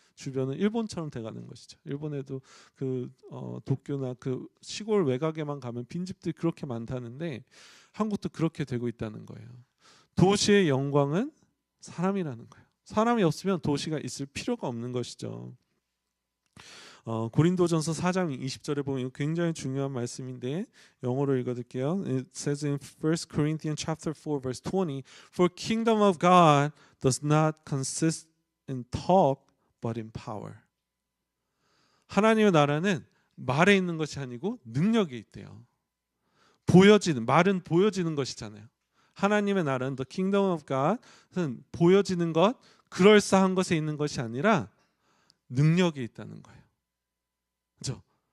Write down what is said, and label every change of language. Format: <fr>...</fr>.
<ko>주변은 일본처럼 돼가는 것이죠. 일본에도 그 도쿄나 그 시골 외곽에만 가면 빈집들이 그렇게 많다는데 한국도 그렇게 되고 있다는 거예요. 도시의 영광은 사람이라는 거예요. 사람이 없으면 도시가 있을 필요가 없는 것이죠. 고린도전서 4장 20절에 보면 이거 굉장히 중요한 말씀인데 영어로 읽어드릴게요.</ko> <en>It says in 1 Corinthians chapter 4 verse 20, For kingdom of God does not consist in talk but in power.</en> <ko>하나님의 나라는 말에 있는 것이 아니고 능력에 있대요. 보여지는, 말은 보여지는 것이잖아요. 하나님의 나라는</ko> <en>the kingdom of God</en> <ko>은 보여지는 것, 그럴싸한 것에 있는 것이 아니라 능력에 있다는 거예요. 그렇죠?</ko>